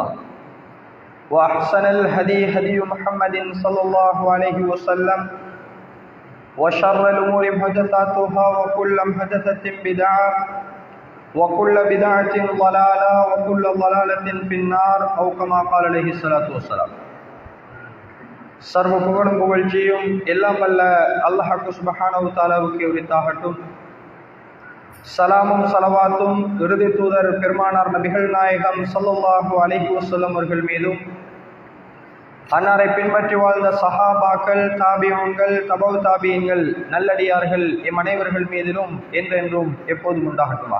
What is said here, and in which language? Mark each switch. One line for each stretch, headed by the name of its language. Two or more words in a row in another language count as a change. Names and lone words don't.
Arabic: وأحسن الهدي هدي محمد صلى الله عليه وسلم وشر الأمور محدثاتها وكل محدثة بدعة وكل بدعة ضلالة وكل ضلالة في النار أو كما قال عليه الصلاة والسلام
Tamil: சர்வ புகழும் புகழ்ச்சியும் எல்லாம் வல்ல அல்லாஹ்
Arabic: سبحانه وتعالى உரித்தாகட்டும்.
Tamil: சலாமும் சலவாத்தும் இறுதி தூதர் பெருமானார் நபிகள் நாயகம்
Arabic: صلى الله عليه وسلم
Tamil: அவர்கள் மீதும் அன்னாரை பின்பற்றி வாழ்ந்த சஹாபாக்கள், தாபிஊன்கள், தபவு தாபியீன்கள், நல்லடியார்கள் எம் அனைவர்கள் மீதிலும் என்றென்றும் எப்போதும் உண்டாகட்டுமாக.